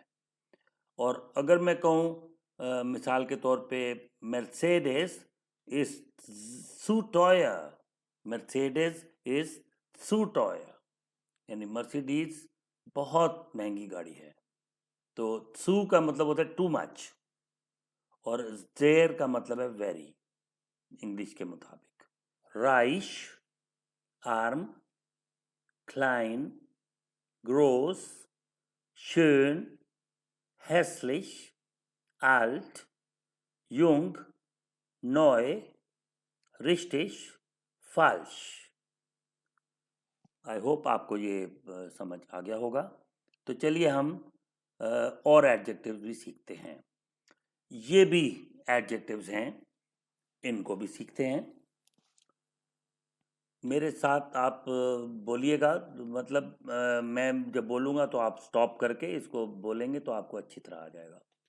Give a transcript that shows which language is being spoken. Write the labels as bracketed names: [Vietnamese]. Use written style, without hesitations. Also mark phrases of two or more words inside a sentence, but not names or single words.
[Urdu] اور اگر میں کہوں مثال کے طور پہ [German] Mercedes ist zu teuer, Mercedes ist zu teuer, [Urdu] یعنی مرسڈیز بہت مہنگی گاڑی ہے. تو سو کا مطلب ہوتا ہے [English] too much, [Urdu] اور دیر کا مطلب ہے ویری، انگلش کے مطابق. [German] reich, arm, klein, groß, schön, hässlich, alt, jung, neu, richtig, falsch। [English] I hope [Urdu] آپ کو یہ سمجھ آ گیا ہوگا. تو چلیے ہم اور ایڈجیکٹوز بھی سیکھتے ہیں. یہ بھی ایڈجیکٹوز ہیں، ان کو بھی سیکھتے ہیں. میرے ساتھ آپ بولیے گا، مطلب میں جب بولوں گا تو آپ سٹاپ کر کے اس کو بولیں گے تو آپ کو اچھی طرح آ جائے گا.